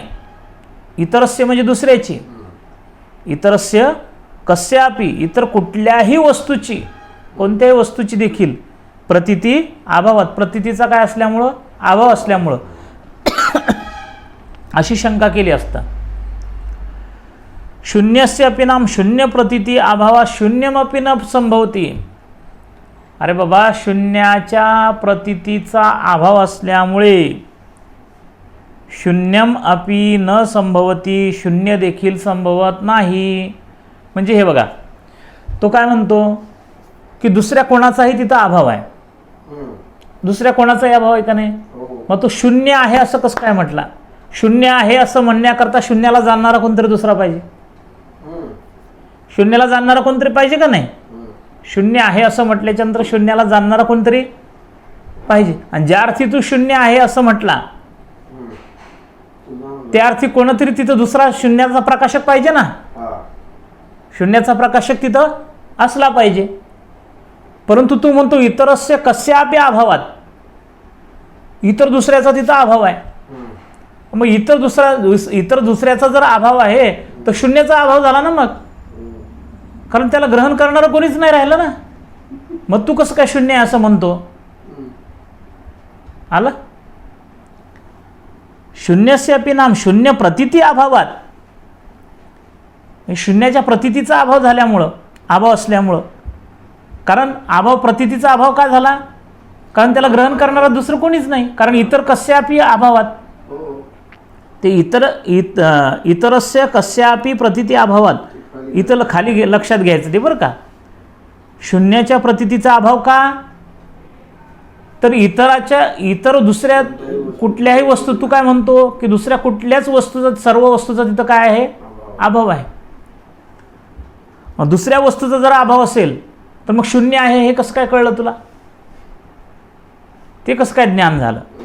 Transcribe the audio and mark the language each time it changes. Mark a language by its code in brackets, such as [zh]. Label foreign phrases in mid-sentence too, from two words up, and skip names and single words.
[mr] इतरस्य म्हणजे दुसऱ्याची, [sa] इतरस्य कस्यापि [mr] इतर कुठल्याही वस्तूची, कोणत्याही वस्तूची देखील प्रतीती अभावात, प्रतीतीचा काय असल्यामुळं अभाव असल्यामुळं अशी शंका केली असता. [sa] शून्यस्य अपि नाम शून्य प्रतीती अभावात शून्यमपि न संभवती. [mr] अरे बाबा, शून्याच्या प्रतीतीचा अभाव असल्यामुळे [sa] शून्यम अपि न संभवती, [mr] शून्य देखील संभवत नाही. म्हणजे हे बघा, तो काय म्हणतो की दुसऱ्या कोणाचाही तिथं अभाव आहे, दुसऱ्या कोणाचाही अभाव आहे का नाही. मग तो शून्य आहे असं कसं काय म्हटला. शून्य आहे असं म्हणण्याकरता शून्याला जाणणारा कोणतरी दुसरा पाहिजे, शून्याला जाणणारा कोणतरी पाहिजे का नाही. शून्य आहे असं म्हटल्याच्या नंतर शून्याला जाणणारा कोणतरी पाहिजे. आणि ज्या अर्थी तू शून्य आहे असं म्हटला त्या अर्थी कोणतरी तिथं दुसरा शून्याचा प्रकाशक पाहिजे ना. हा. शून्याचा प्रकाशक तिथं असला पाहिजे. [sa] परंतु तू म्हणतो इतरस्य कस्यापि अभावात, [mr] इतर दुसऱ्याचा तिथं अभाव आहे. मग इतर दुसऱ्याचा जर अभाव आहे तर शून्याचा अभाव झाला ना मग, कारण त्याला ग्रहण करणारं कोणीच नाही राहिलं ना. मग तू कसं काय शून्य आहे असं म्हणतो. आलं. [sa] शून्यस्यापि नाम शून्य प्रतीती अभावात, [mr] शून्याच्या प्रतीतीचा अभाव झाल्यामुळं, अभाव असल्यामुळं, कारण अभाव प्रतीतीचा अभाव का झाला, कारण त्याला ग्रहण करणारा दुसरं कोणीच नाही. [sa] कारण इतर कस्यापि अभावात, ते इतरस्य कस्यापि प्रतीती अभावात, [mr] इथं खाली लक्षात घ्यायचं ते बरं का. शून्याच्या प्रतीतीचा अभाव का, तर इतर दुसऱ्या कुठल्याही वस्तू, तू काय म्हणतो की दुसऱ्या कुठल्याच वस्तूचा, सर्व वस्तूचा तिथं काय आहे, अभाव आहे. मग दुसऱ्या वस्तूचा जर अभाव असेल तर मग शून्य आहे हे कसं काय कळलं तुला, ते कसं काय ज्ञान झालं.